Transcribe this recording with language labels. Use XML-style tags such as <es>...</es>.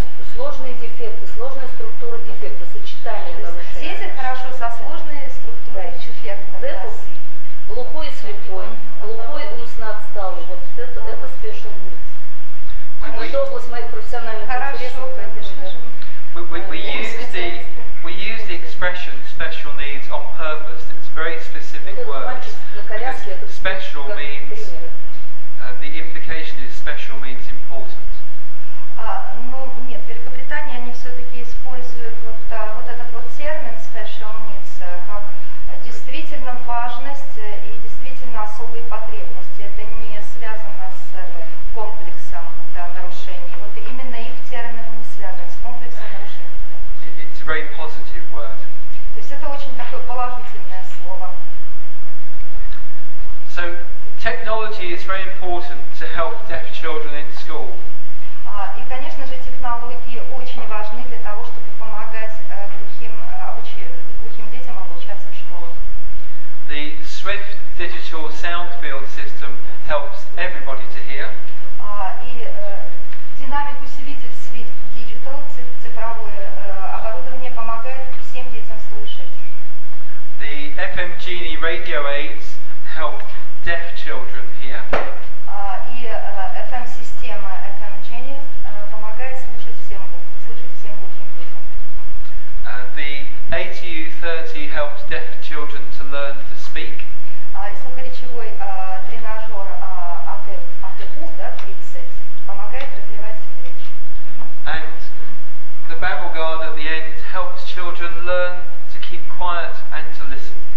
<ru>Сложные дефекты, сложная структура дефекта, сочетание нарушений. Дети хорошо со сложной структурой дефекта. Глухой и слепой, глухой умственно отсталый. Вот это special needs. Это область моих профессиональных интересов. Конечно же.</ru> <en>We use the expression special needs on purpose. It's very specific words. Special means the implication is special means important.</en> <ru>Ну нет, в Великобритании они все-таки используют вот этот вот термин special needs как действительно важность и действительно особые потребности. Это не связано с комплексом нарушений. Вот именно их термин не связан с комплексом нарушений.</ru> <en>It's a very positive word.</en> <ru>То есть это очень такое положительное слово.</ru> <en>So technology is very important to help deaf children in school.</en> <ru>И, конечно же, технологии очень важны для того, чтобы помогать глухим детям обучаться в школах.</ru> <en>The Swift digital sound field system helps everybody to hear.</en> <ru>И динамик-усилитель Swift Digital, цифровое оборудование, помогает всем детям слышать.</ru> <en>The FM Genie radio aids help deaf children hear.</en> <ru>И FM-система FM Genie помогает слышать всем глухим детям.</ru> <en>The ATU30 helps deaf children to learn to speak.</en> <ru>И слухоречевой тренажер АТУ, да, 30, помогает развивать речь.</ru> <en>And the babble guard at the end helps children learn to keep quiet and to listen.</en>